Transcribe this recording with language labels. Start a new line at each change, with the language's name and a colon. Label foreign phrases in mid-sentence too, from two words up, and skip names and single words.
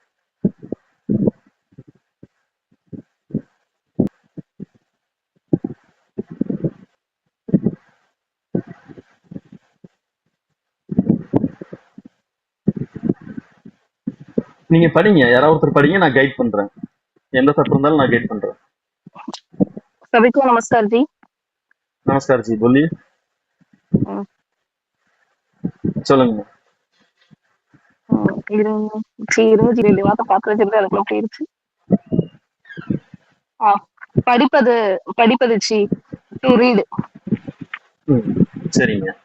Tamil: நீங்க படிங்க. யாராவது ஒருத்தர் படிங்க, நான் கைட் பண்றேன். எந்த தப்பு இருந்தாலும் நான் கைட் பண்றேன்.
Hindi: सभी को नमस्कार जी। नमस्कार जी, बोलिए। சொல்லுங்க.
Tamil: இருங்க வார்த்தை பார்த்து வச்சிருந்தேன், அதுக்குள்ள போயிருச்சு. படிப்பது படிப்பது சி டு ரீடு. சரிங்க.